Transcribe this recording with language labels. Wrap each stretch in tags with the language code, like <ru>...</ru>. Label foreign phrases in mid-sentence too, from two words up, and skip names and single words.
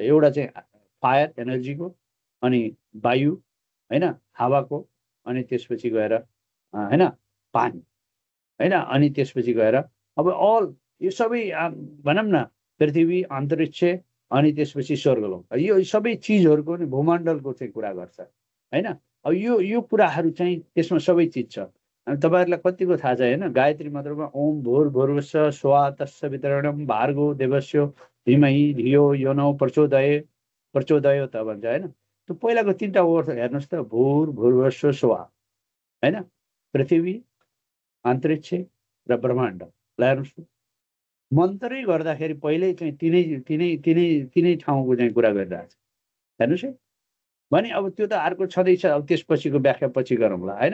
<ne>एउटा चाहिँ फायर एनर्जीको, अनि वायु होइन हावाको, अनि त्यसपछि गएर होइन पानी होइन, अनि त्यसपछि गएर अब अल यो सबै भनौँ न पृथ्वी, अन्तरिक्ष, अनि त्यसपछि स्वर्गलोक, यो सबै चिजहरूको नि भूमण्डलको चाहिँ कुरा गर्छ होइन। अब यो कुराहरू चाहिँ त्यसमा सबै चिज छ तपाईँहरूलाई कतिको थाहा छ होइन, गायत्री मन्त्रमा</ne> <sa>ओम भूर्भुवस्सुवः स्वः तत्सवितुर्वरेण्यं भार्गो देवस्य धीमहि धियो यो न प्रचोदयात्</sa> <ne>भन्छ होइन। त्यो पहिलाको 3टा वर्ड हेर्नुहोस् त,</ne> <sa>भूर्भुवस्सुवः स्वः</sa> <ne>होइन, पृथ्वी, अन्तरिक्ष र ब्रह्माण्ड। हेर्नुहोस् त, मन्त्रै गर्दाखेरि पहिल्यै चाहिँ तिनै ठाउँको चाहिँ कुरा गरिरहेको छ। हेर्नुहोस् है, भने अब त्यो त अर्को छँदैछ, अब त्यसपछिको व्याख्या पछि गरौँला होइन।</ne>